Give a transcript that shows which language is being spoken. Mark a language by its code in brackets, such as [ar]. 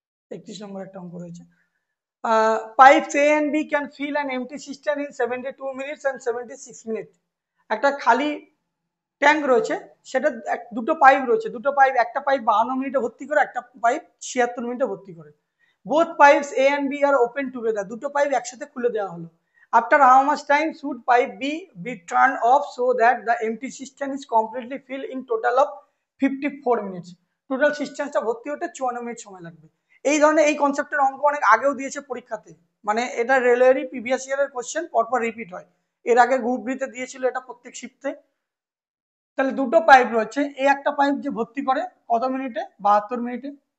[bn] 31 নম্বর একটা অঙ্ক রয়েছে। [en] Pipes A and B can fill an empty cistern in 72 minutes and 76 minutes। [bn] একটা খালি ট্যাঙ্ক রয়েছে, সেটা দুটো পাইপ রয়েছে, দুটো পাইপ, একটা পাইপ 52 মিনিটে ভর্তি করে, একটা পাইপ 76 মিনিটে ভর্তি করে। [en] both pipes A and B আর open together, [bn] দুটো পাইপ একসাথে খুলে দেওয়া হলো। [en] After how much time should pipe B be turned off so that the empty cistern is completely filled in total of 54 minutes। [bn] Total সিস্টেমটা ভর্তি হতে 54 minute সময় লাগবে। এই ধরনের এই কনসেপ্টের অঙ্ক অনেক আগেও দিয়েছে পরীক্ষাতে, মানে এটা রেলওয়েরই প্রিভিয়াস ইয়ারের কোশ্চেন, পরপর রিপিট হয়। এর আগে গ্রুপ বিতে দিয়েছিল এটা প্রত্যেক শিফটে। তাহলে দুটো পাইপ রয়েছে, এ একটা পাইপ যে ভর্তি করে কত মিনিটে? 72 মিনিটে।